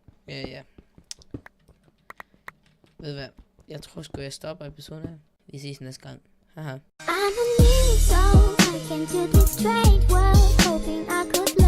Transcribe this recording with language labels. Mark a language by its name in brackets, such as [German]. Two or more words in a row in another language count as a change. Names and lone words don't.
[Danish] Ja. Ved du hvad? Jeg tror sgu, jeg stopper episoden her. Vi ses næste gang. Haha. [English] I'm a new soul, I came to this strange world, hoping I could